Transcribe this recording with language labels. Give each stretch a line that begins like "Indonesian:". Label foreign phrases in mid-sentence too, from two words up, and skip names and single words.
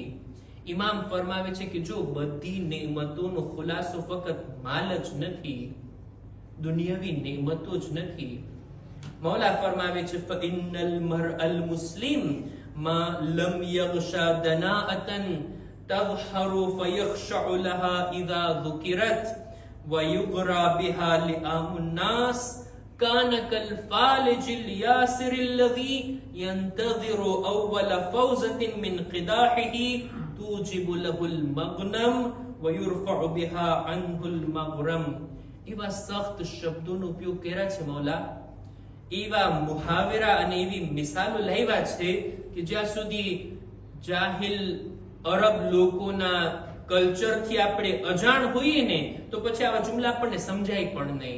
Gujarati: ઇમામ ફરમાવે છે કે જો બધી નેમતોનો ખુલાસો ફક્ત માલ જ નથી, દુનિયાવી નેમતો જ નથી. મૌલા ફરમાવે છે,
Arabic: فإن المرء المسلم ما لم يغش دناءة તظهر فيخشع لها اذا ذكرت ويغرى بها لئام الناس كان كالفالج الياسر الذي ينتظر اول فوزة من قداحه توجب له المغنم ويرفع بها عنه المغرم.
Gujarati: એવા સખ્ત શબ્દોનો ઉપયોગ કર્યા છે મૌલા, એવા મુહાવરા અને એવી મિસાલો લાવ્યા છે કે જ્યાં સુધી જાહિલ અરબ લોકોના કલ્ચરથી આપણે અજાણ હોઈએ ને તો પછી આવા જુમલા આપણને સમજાય પણ નહીં.